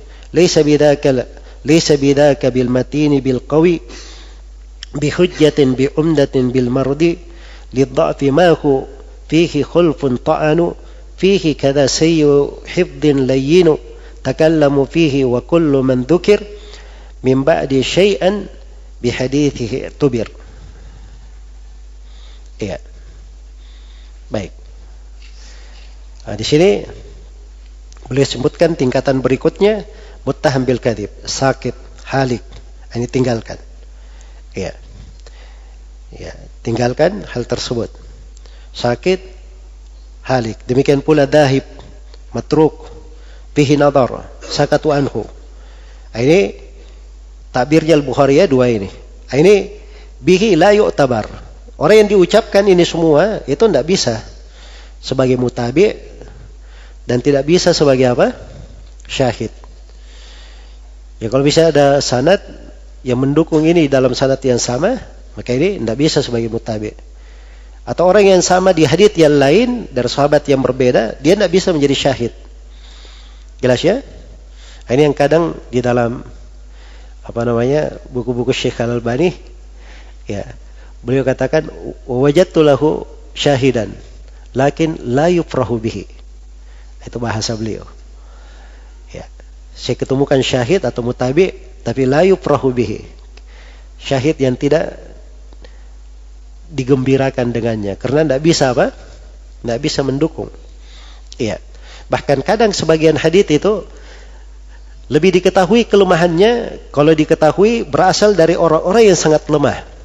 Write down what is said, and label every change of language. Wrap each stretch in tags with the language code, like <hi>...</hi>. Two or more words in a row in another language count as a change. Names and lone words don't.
<ar>ليس بذاك بالمتين بالقوي بحجة بأمدة بالمرد للضعف ما هو فيه خلف طعن فيه كذا سيء حفظ لين تكلم فيه وكل من ذكر من بعد شيئا بحديثه اعتبر.</ar> <id>Iya. Baik. Nah, di sini beliau sebutkan tingkatan berikutnya</id> <ar>متهم بالكذب، ساقط، هالك.</ar> <id>Ini tinggalkan. Iya. Ya, tinggalkan hal tersebut.</id> <ar>ساقط، هالك.</ar> <id>Demikian pula</id> <ar>ذاهب، متروك، فيه نظر، سكتوا عنه.</ar> <id>Ini takbirnya Al-Bukhari ya, dua ini.</id> <ar>Ini به لا يعتبر.</ar> <id>Orang yang diucapkan ini semua itu tidak bisa sebagai mutabi dan tidak bisa sebagai apa? Syahid. Ya kalau bisa ada sanad yang mendukung ini dalam sanad yang sama, maka ini tidak bisa sebagai mutabi. Atau orang yang sama di hadits yang lain dari sahabat yang berbeda, dia tidak bisa menjadi syahid. Jelas ya? Ini yang kadang di dalam buku-buku Syekh Al-Albani, ya, beliau katakan</id> <ar>وجدت له شاهدا لكن لا يفرح به.</ar> <id>Itu bahasa beliau. Ya, saya ketemukan syahid atau mutabi tapi</id> <ar>لا يفرح به.</ar> <id>Syahid yang tidak digembirakan dengannya karena tidak bisa apa? Tidak bisa mendukung. Iya. Bahkan kadang sebagian hadits itu lebih diketahui kelemahannya kalau diketahui berasal dari orang-orang yang sangat lemah.</id>